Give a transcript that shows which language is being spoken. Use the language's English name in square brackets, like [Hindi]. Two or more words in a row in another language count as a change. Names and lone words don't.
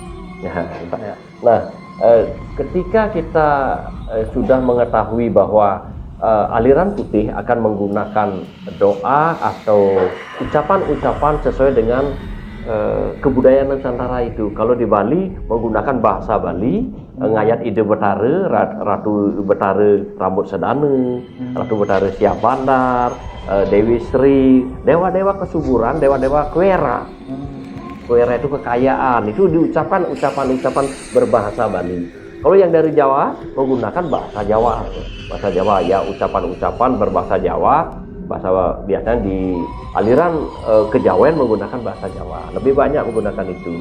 [Indonesian] Nah, ketika kita sudah mengetahui bahwa aliran putih akan menggunakan doa atau ucapan-ucapan sesuai dengan kebudayaan Nusantara itu. Kalau di Bali menggunakan bahasa Bali, [Balinese] ngayat ide betara, [Indonesian] Ratu Betara Rambut Sedane, Ratu Betara Siap Bandar, Dewi Sri, dewa-dewa kesuburan, dewa-dewa kuera. Kuera itu kekayaan, itu diucapkan ucapan-ucapan berbahasa Bali. Kalau yang dari Jawa menggunakan bahasa Jawa ya, ucapan-ucapan berbahasa Jawa, bahasa biasanya di aliran kejawen menggunakan bahasa Jawa, lebih banyak menggunakan itu.